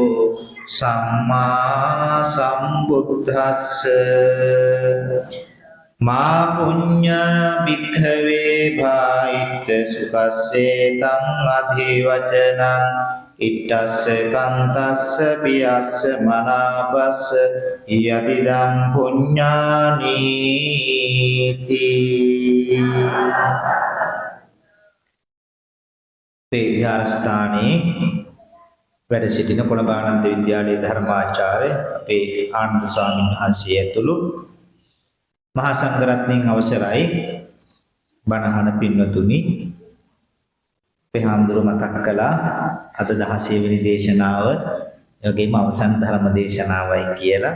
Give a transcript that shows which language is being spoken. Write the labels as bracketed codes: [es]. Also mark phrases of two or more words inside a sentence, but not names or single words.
[pi] සම්මා සම්බුද්දස්ස මා පුඤ්ඤ භික්ඛවේ භායිත්ත සුඛස්සේ තං අධිවචනං ඉත්තස්ස කන්තස්ස පියස්ස මනාපස්ස යදිදම් පුඤ්ඤානීති [si] විහාරස්ථානයේ වැඩ සිටින කොළඹ විද්‍යාලයේ ධර්මාචාර්ය අපේ ආනන්ද ස්වාමීන් වහන්සේ ඇතුළු මහා සංඝරත්නයන් අවසරයි බණහන පින්වතුනි අපේ හාමුදුරුවෝ මතක් කළා අද 16 වෙනි දේශනාව යෝගීම අවසන් ධර්ම දේශනාවයි කියලා.